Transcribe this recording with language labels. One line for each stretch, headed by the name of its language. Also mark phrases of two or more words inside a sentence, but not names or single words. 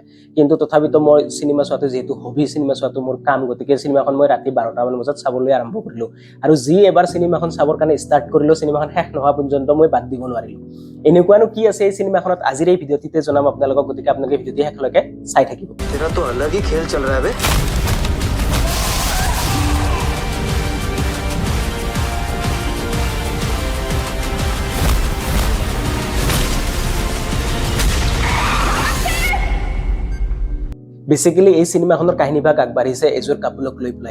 Assamese: কিন্তু তথাপিতো মই সিনেমা চোৱাটো যিহেতু হবি, সিনেমা চোৱাটো মোৰ কাম, গতিকে সিনেমাখন মই ৰাতি 12টা মান বজাত চাবলৈ আৰম্ভ কৰিলো। আৰু যি এবাৰ সিনেমাখন চাবৰ কাৰণে ষ্টাৰ্ট কৰিলো, সিনেমাখন শেষ নোহোৱা পৰ্যন্ত মই বাদ দিব নোৱাৰিলো। এনেকুৱানো কি আছে এই সিনেমাখনত আজিৰ এই ভিডিঅ'টিতে জনাম আপোনালোকক, গতিকে আপোনালোকে ভিডিঅ'টি শেষলৈকে চাই থাকিব।
Hindi: तेरा तो अलग ही खेल चल रहा है बे।
Assamese: বেসিক্যালি এই সিনেমাখনৰ কাহিনীভাগ আগবাঢ়িছে এযোৰ কাপোলক লৈ পেলাই।